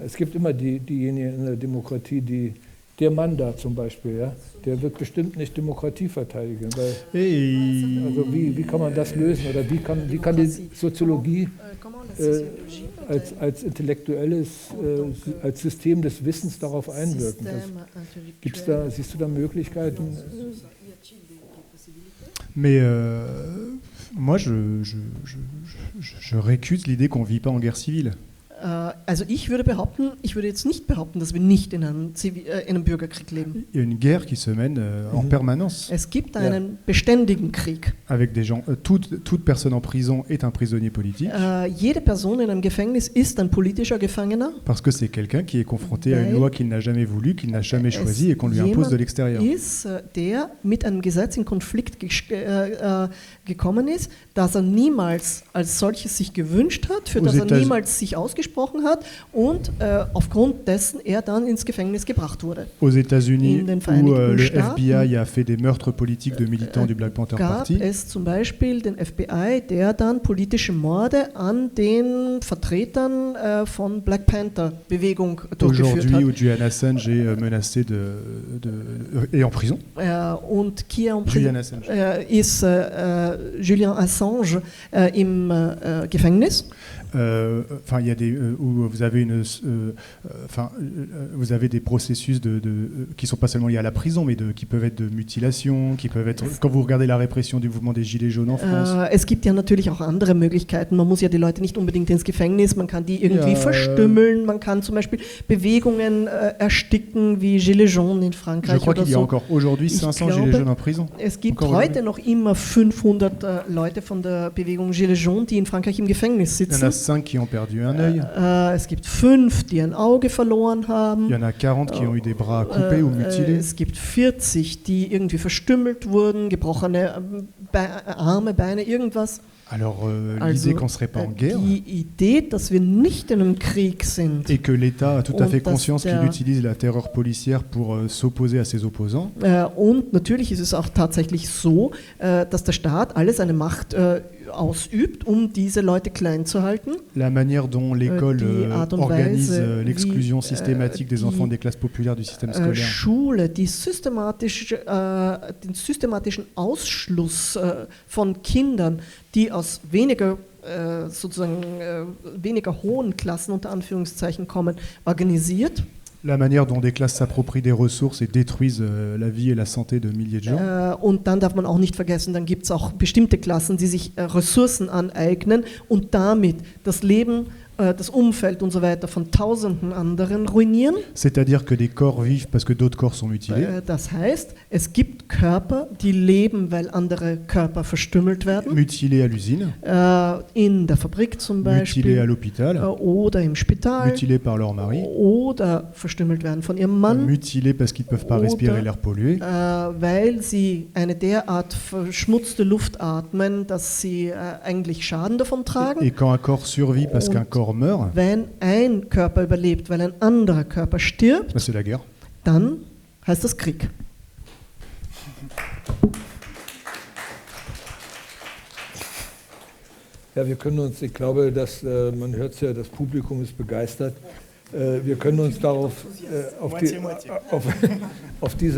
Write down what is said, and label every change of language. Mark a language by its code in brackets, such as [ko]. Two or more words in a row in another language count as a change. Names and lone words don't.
[de] Es gibt immer diejenigen in der Demokratie, der Mann da zum Beispiel, ja, der wird bestimmt nicht Demokratie verteidigen. Weil, also wie kann man das lösen? Oder wie kann die Soziologie als intellektuelles, als System des Wissens darauf einwirken? Siehst du da Möglichkeiten? [fr] Mais moi, je récuse l'idée qu'on ne vit pas en guerre civile. [de] Also ich würde jetzt nicht behaupten, dass wir nicht in einem Bürgerkrieg leben. [fr] Il y a une guerre qui se mène en permanence. [de] Es gibt einen beständigen Krieg. [fr] Avec des gens, toute personne en prison est un prisonnier politique. [de] Jede Person in einem Gefängnis ist ein politischer Gefangener. [fr] Parce que c'est quelqu'un qui est confronté à une loi qu'il n'a jamais voulu, qu'il n'a jamais choisi et qu'on lui impose de l'extérieur. [de] Ist, der mit einem Gesetz in Konflikt gekommen ist, das er niemals als solches sich gewünscht hat, für das er niemals sich ausgesprochen hat und aufgrund dessen er dann ins Gefängnis gebracht wurde. [fr] Aux États-Unis, où le FBI a fait des meurtres politiques de militants du Black Panther Party. [de] Gab es zum Beispiel den FBI, der dann politische Morde an den Vertretern von Black Panther Bewegung durchgeführt hat. [fr] Aujourd'hui, où Julian Assange est menacé est en prison. [de] Und hier ist Julian Assange im Gefängnis. [fr] Enfin, il y a où vous avez vous avez des processus qui sont pas seulement liés à la prison, mais qui peuvent être de mutilation, qui peuvent être, quand vous regardez la répression du mouvement des Gilets jaunes en France. [de] Es gibt ja natürlich auch andere Möglichkeiten. Man muss ja die Leute nicht unbedingt ins Gefängnis, man kann die irgendwie verstümmeln, man kann zum Beispiel Bewegungen ersticken, wie Gilets jaunes in Frankreich. [fr] Je crois qu'il y a encore aujourd'hui 500 Gilets jaunes en prison. [de] Es gibt heute noch immer 500 Leute von der Bewegung Gilets jaunes, die in Frankreich im Gefängnis sitzen. [fr] 5 qui ont perdu un œil. [de] Es gibt 5, die ein Auge verloren haben. [fr] Il y en a 40 qui ont eu des bras coupés ou mutilés. [de] Es gibt 40, die irgendwie verstümmelt wurden, gebrochene Arme, Beine, irgendwas. [fr] Alors, l'idée qu'on ne serait pas en guerre [de] Die Idee, dass wir nicht in einem Krieg sind [fr] et que l'État a tout à [de] Und [fr] fait [de] dass [fr] conscience [de] der- [fr] qu'il utilise la terreur policière pour s'opposer à ses opposants, [de] und natürlich ist es auch tatsächlich so, dass der Staat alle seine Macht ausübt, um diese Leute klein zu halten. [fr] la manière dont l'école [de] die Art und [fr] organise [de] Weise, [fr] l'exclusion [de] wie, [fr] systématique des [de] die, [fr] enfants des classes populaires du système scolaire. [de] Schule, die den systematischen Ausschluss von Kindern, die aus weniger hohen Klassen unter Anführungszeichen kommen, organisiert. [fr] La manière dont des classes s'approprient des ressources et détruisent la vie et la santé de milliers de gens. [de] Und dann darf man auch nicht vergessen, dann gibt es auch bestimmte Klassen, die sich Ressourcen aneignen und damit das Leben, das Umfeld und so weiter von Tausenden anderen ruinieren. [fr] C'est-à-dire que des corps vivent parce que d'autres corps sont mutilés. [de] Das heißt, es gibt Körper, die leben, weil andere Körper verstümmelt werden. [fr] Mutilés à l'usine, [de] In der Fabrik zum [fr] mutilés à [de] Beispiel [fr] l'hôpital, [de] oder im Spital [fr] mutilés par leur mari, [de] oder verstümmelt werden von ihrem Mann, [fr] mutilés parce qu'ils ne peuvent pas [de] Oder- [fr] respirer l'air pollué. [de] weil sie eine derart verschmutzte Luft atmen, dass sie eigentlich Schaden davon tragen. [fr] Et quand un corps survit parce [de] Und- [fr] qu'un corps meurt, [de] Wenn ein Körper überlebt, weil ein anderer Körper stirbt, [fr] c'est la guerre. [de] dann heißt das Krieg. Ja, wir können uns, ich glaube, dass man hört es ja, das Publikum ist begeistert. Wir können uns darauf auf diese